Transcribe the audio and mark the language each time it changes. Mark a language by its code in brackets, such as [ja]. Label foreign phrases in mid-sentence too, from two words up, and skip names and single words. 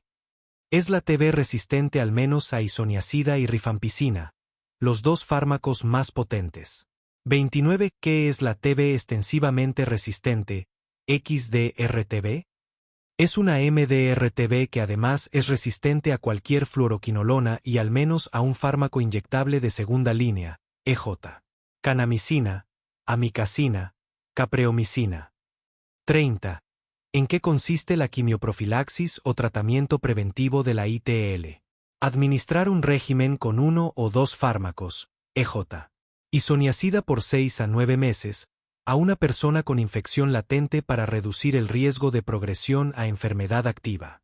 [es] Es la TB resistente al menos a isoniazida y rifampicina, los 2 fármacos más potentes. 29. ¿Qué es la TB extensivamente resistente, XDR-TB? Es una MDR-TB que además es resistente a cualquier fluoroquinolona y al menos a un fármaco inyectable de segunda línea, EJ. Canamicina, amicacina, capreomicina. 30. ¿En qué consiste la quimioprofilaxis o tratamiento preventivo de la ITL? Administrar un régimen con 1 o 2 fármacos, EJ. Isoniazida por 6 a 9 meses, a una persona con infección latente para reducir el riesgo de progresión a enfermedad activa.